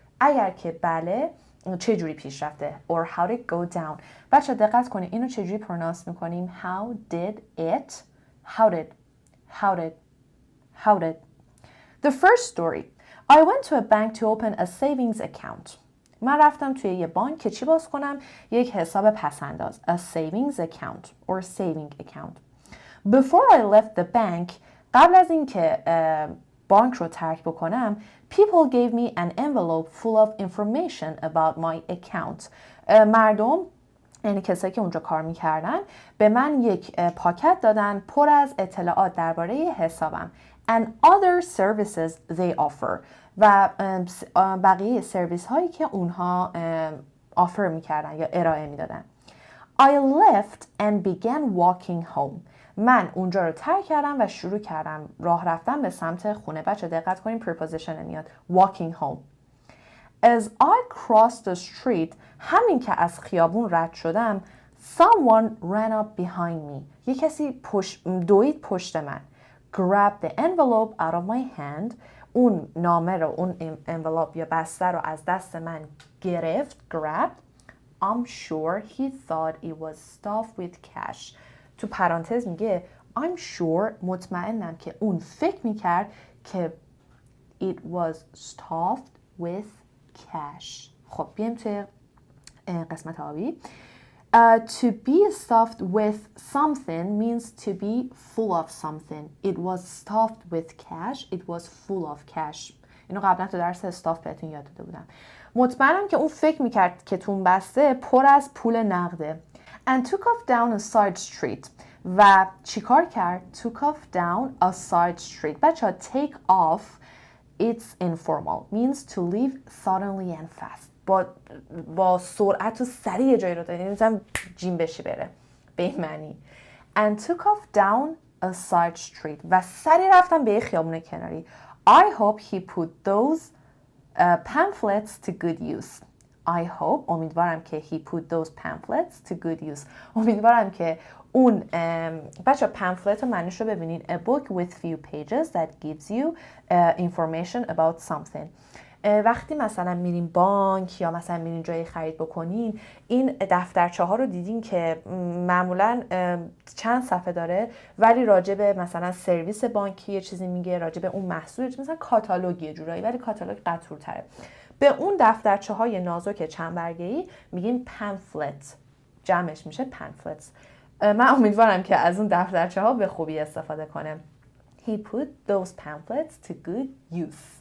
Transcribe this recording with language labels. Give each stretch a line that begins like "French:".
Persian: اگر که بله، چه جوری پیش رفته؟
English: Or how'd it go down؟
Persian: بچه دقت کنید اینو چه جوری پرونانس میکنیم؟
English: How did it? How did? How did? How did? The first story. I went to a bank to open a savings account.
Persian: من رفتم توی یه بانک که چی باز کنم؟ یک حساب پسنداز.
English: A savings account or saving account. Before I left the bank,
Persian: قبل از اینکه بانک رو ترک بکنم,
English: people gave me an envelope full of information about my account.
Persian: مردم، یعنی کسایی که اونجا کار میکردن، به من یک پاکت دادن پر از اطلاعات درباره حسابم.
English: And other services they offer.
Persian: و بقیه سرویس هایی که اونها آفر میکردن یا ارائه میدادن.
English: I left and began walking home.
Persian: من اونجا رو ترک کردم و شروع کردم راه رفتن به سمت خونه. بچه دقت کنیم پرپوزیشن میاد
English: walking home. As I crossed the street,
Persian: همین که از خیابون رد شدم,
English: someone ran up behind me.
Persian: یه کسی دوید پشت من.
English: Grabbed the envelope out of my hand.
Persian: اون نامه رو، اون envelope یا بسته رو از دست من گرفت.
English: Grabbed. I'm sure he thought it was stuffed with cash.
Persian: تو پرانتز میگه
English: I'm sure،
Persian: مطمئنم که اون فکر میکرد که
English: it was stuffed with cash.
Persian: خب بیایم توی قسمت آبی.
English: To be stuffed with something means to be full of something. It was stuffed with cash. It was full of cash.
Persian: اینو قبلا تو درس استاف بهتون یاد داده بودم. مطمئنم که اون فکر میکرد که تو بسته پر از پول نقده.
English: And took off down a side street.
Persian: و چیکار کرد؟
English: Took off down a side street. بچه take off, it's informal. Means to leave suddenly and fast.
Persian: با سرعت و سریع جایی رو دارید. مثلا جیم بشی بره. به این معنی.
English: And took off down a side street.
Persian: و سریع رفتم به خیابون کناری.
English: I hope he put those pamphlets to good use. I hope،
Persian: امیدوارم که
English: he put those pamphlets to good use.
Persian: امیدوارم که اون بچه پمفلت رو معنیش رو ببینید.
English: A book with few pages that gives you information about something.
Persian: وقتی مثلا میرین بانک یا مثلا میرین جایی خرید بکنین، این دفترچه ها رو دیدین که معمولا چند صفحه داره ولی راجع به مثلا سرویس بانکی یه چیزی میگه، راجع به اون محصول، مثلا کاتالوگیه جورایی، ولی کاتالوگ قطورتره. به اون دفترچه های نازک چند برگه‌ای میگیم پمفلت، جمعش میشه پمفلتس. من امیدوارم که از اون دفترچه ها به خوبی استفاده کنه.
English: He put those pamphlets to good use.